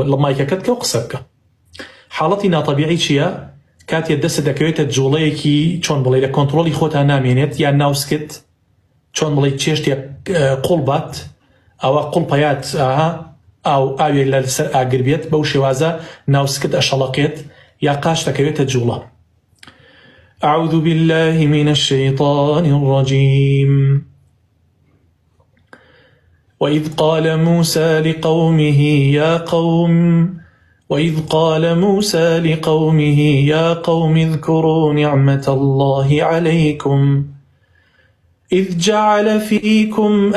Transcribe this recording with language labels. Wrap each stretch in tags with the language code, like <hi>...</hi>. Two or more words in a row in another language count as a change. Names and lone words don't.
<ckb>لە مایکەکەت کە و قسە بکە حاڵەتی ناتەبیعی چییە کاتێ دەست دەکەوێتە جوڵەیەکی چۆن بڵێ لە کۆنتڕۆلی خۆتان نامێنێت یان ناوسکت چۆن بڵێ چێشتێک قوڵ بات ئەوە قوڵپەیات ئەو ئاوێ لەسەر ئاگر بێت بەو شێوازە ناوسکت ئەشەڵەقێت یا قاش دەکەوێتە جوڵە</ckb> <ar>أعوذ بالله من الشيطان الرجيم وإذ قال موسى لقومه يا قوم اذكروا نعمة الله عليكم إذ جعل فيكم</ar>